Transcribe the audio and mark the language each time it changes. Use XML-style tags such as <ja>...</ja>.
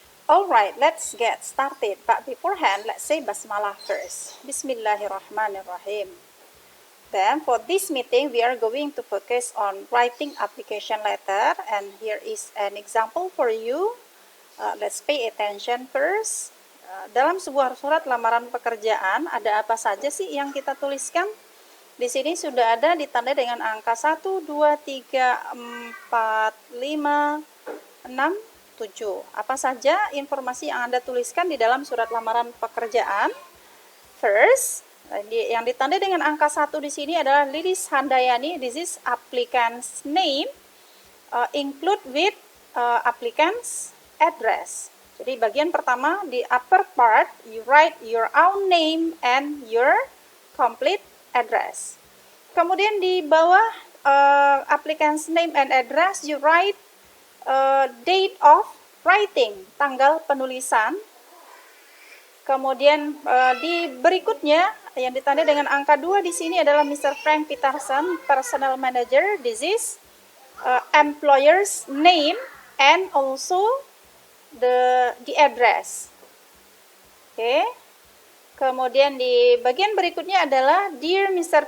<en>Alright, let's get started. But beforehand, let's say Basmalah first. Bismillahirrahmanirrahim. Then for this meeting, we are going to focus on writing application letter. And here is an example for you. Let's pay attention first.</en> <id>Dalam sebuah surat lamaran pekerjaan, ada apa saja sih yang kita tuliskan? Di sini sudah ada ditandai dengan angka 1, 2, 3, 4, 5, 6, 7. Apa saja informasi yang Anda tuliskan di dalam surat lamaran pekerjaan?</id> <en>First,</en> <id>yang ditandai dengan angka 1 di sini adalah Lilis Handayani.</id> <en>This is applicant's name. Include with applicant's address.</en> <id>Jadi bagian pertama di</id> <en>upper part, you write your own name and your complete address.</en> <id>Kemudian di bawah</id> <en>applicant's name and address, you write date of writing,</en> <id>tanggal penulisan. Kemudian di berikutnya yang ditandai dengan angka 2 di sini adalah Mr.</id> <en>Frank Peterson, personal manager. This is employer's name and also the address.</en> <id>Oke. Kemudian di bagian berikutnya adalah Dear Mr.</id>